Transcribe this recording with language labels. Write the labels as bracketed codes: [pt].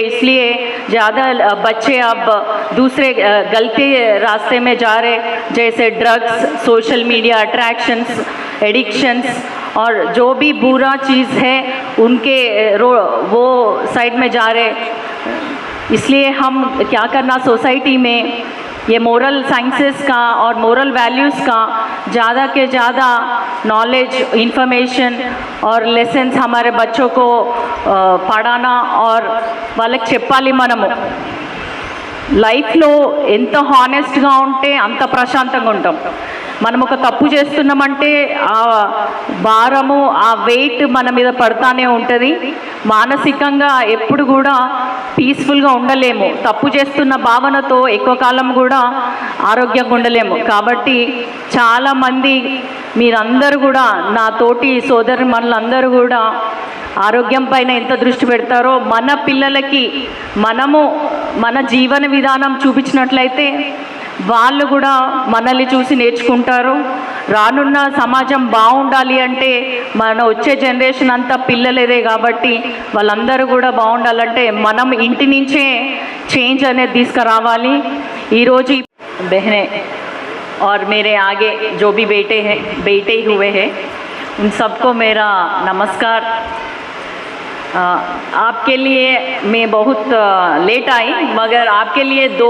[hi] इसलिए ज़्यादा बच्चे अब दूसरे गलती रास्ते में जा रहे, जैसे drugs, social media attractions, addictions और जो भी बुरा चीज़ है उनके वो साइड में जा रहे। इसलिए हम क्या करना, सोसाइटी में ये मोरल साइंसेस का और मोरल वैल्यूज़ का ज़्यादा के ज़्यादा नॉलेज, इन्फॉर्मेशन और लेसन्स हमारे बच्चों को पढ़ाना और [te] వాళ్ళకి చెప్పాలి। మనము లైఫ్లో ఎంత హానెస్ట్గా ఉంటే అంత ప్రశాంతంగా ఉంటాం। మనం ఒక తప్పు చేస్తున్నామంటే ఆ భారము, ఆ వెయిట్ మన మీద పడతానే ఉంటుంది। మానసికంగా ఎప్పుడు కూడా పీస్ఫుల్గా ఉండలేము, తప్పు చేస్తున్న భావనతో ఎక్కువ కాలం కూడా ఆరోగ్యంగా ఉండలేము। కాబట్టి చాలామంది మీరందరూ కూడా, నా తోటి సోదరు మనలందరూ కూడా ఆరోగ్యం పైన ఎంత దృష్టి పెడతారో మన పిల్లలకి మనము మన జీవన విధానం చూపించినట్లయితే వాళ్ళు కూడా మనల్ని చూసి నేర్చుకుంటారు। రానున్న సమాజం బాగుండాలి అంటే మన వచ్చే జనరేషన్ అంతా పిల్లలేదే, కాబట్టి వాళ్ళందరూ కూడా బాగుండాలంటే మనం ఇంటి నుంచే చేంజ్ అనేది తీసుకురావాలి। [hi] ఈరోజు बहनें और मेरे आगे जो भी बेटे हुए हैं उन सबको मेरा नमस्कार। आपके लिए मैं बहुत लेट आई, मगर आपके लिए